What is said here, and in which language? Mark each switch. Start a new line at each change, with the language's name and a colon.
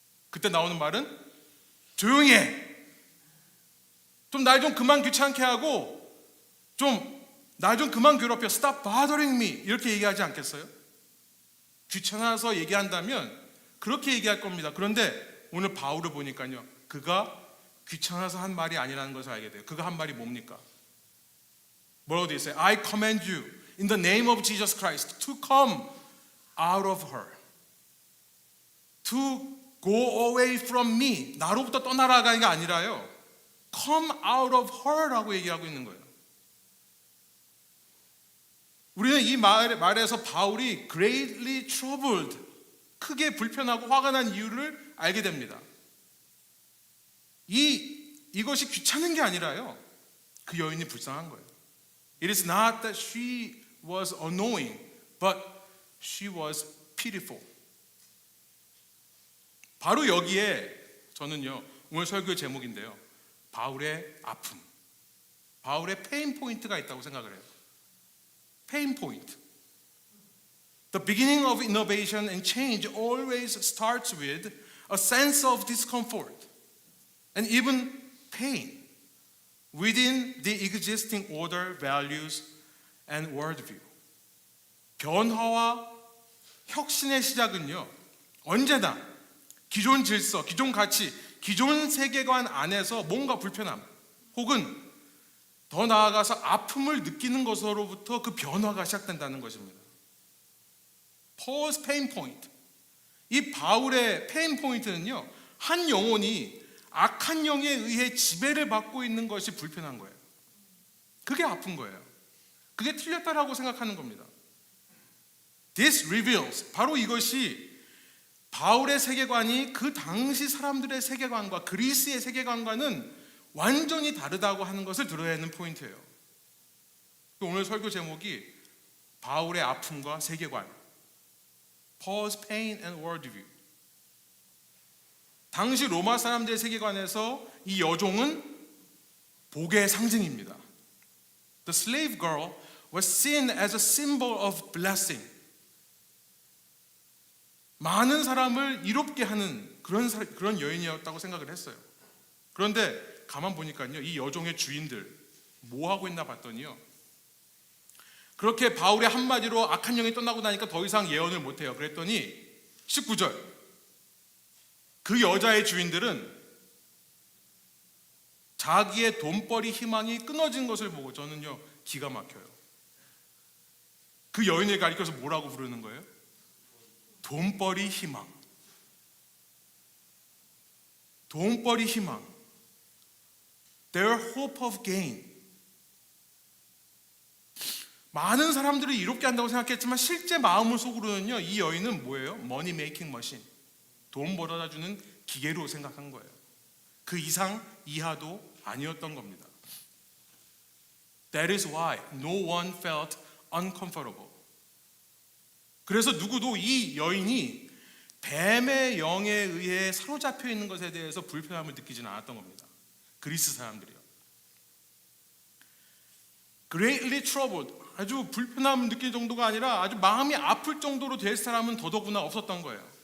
Korean: 그때 나오는 말은 조용히 해. 좀 날 좀 그만 귀찮게 하고 좀 날 좀 그만 괴롭혀.
English: Stop bothering me.
Korean: 이렇게 얘기하지 않겠어요? 귀찮아서 얘기한다면 그렇게 얘기할 겁니다. 그런데 오늘 바울을 보니까요. 그가 귀찮아서 한 말이 아니라는 것을 알게 돼요. 그가 한 말이 뭡니까? 뭐라고 되어 있어요?
English: I command you in the name of Jesus Christ to come out of her. To go away from me.
Korean: 나로부터 떠나라가 아니라요.
English: Come out of her
Korean: 라고 얘기하고 있는 거예요. 우리는 이 말에서 바울이
English: greatly troubled,
Korean: 크게 불편하고 화가 난 이유를 알게 됩니다. 이것이 귀찮은 게 아니라요. 그 여인이 불쌍한 거예요.
English: It is not that she was annoying, but she was pitiful.
Korean: 바로 여기에 저는요, 오늘 설교의 제목인데요. 바울의 아픔, 바울의 페인 포인트가 있다고 생각을 해요. 페인 포인트.
English: The beginning of innovation and change always starts with a sense of discomfort and even pain within the existing order, values, and worldview.
Korean: 변화와 혁신의 시작은요, 언제나 기존 질서, 기존 가치, 기존 세계관 안에서 뭔가 불편함 혹은 더 나아가서 아픔을 느끼는 것으로부터 그 변화가 시작된다는 것입니다.
English: Paul's pain point.
Korean: 이 바울의 페인 포인트는요, 한 영혼이 악한 영에 의해 지배를 받고 있는 것이 불편한 거예요. 그게 아픈 거예요. 그게 틀렸다라고 생각하는 겁니다.
English: This reveals,
Korean: 바로 이것이 바울의 세계관이 그 당시 사람들의 세계관과 그리스의 세계관과는 완전히 다르다고 하는 것을 드러내는 포인트예요. 오늘 설교 제목이 바울의 아픔과 세계관,
English: Paul's pain and worldview.
Korean: 당시 로마 사람들의 세계관에서 이 여종은 복의 상징입니다.
English: The slave girl was seen as a symbol of blessing.
Korean: 많은 사람을 이롭게 하는 그런 여인이었다고 생각을 했어요. 그런데 가만 보니까요, 이 여종의 주인들 뭐 하고 있나 봤더니요, 그렇게 바울의 한마디로 악한 영이 떠나고 나니까 더 이상 예언을 못해요. 그랬더니 19절, 그 여자의 주인들은 자기의 돈벌이 희망이 끊어진 것을 보고 저는요, 기가 막혀요. 그 여인을 가리켜서 뭐라고 부르는 거예요? 돈벌이 희망. 돈벌이 희망.
English: Their hope of gain.
Korean: 많은 사람들을 이롭게 한다고 생각했지만 실제 마음을 속으로는요, 이 여인은 뭐예요?
English: Money making machine.
Korean: 돈 벌어다 주는 기계로 생각한 거예요. 그 이상 이하도 아니었던 겁니다.
English: That is why no one felt uncomfortable.
Korean: 그래서 누구도 이 여인이 뱀의 영에 의해 사로잡혀 있는 것에 대해서 불편함을 느끼지는 않았던 겁니다. 그리스 사람들이요.
English: Greatly troubled,
Korean: 아주 불편함을 느낄 정도가 아니라 아주 마음이 아플 정도로 될 사람은 더더구나 없었던 거예요.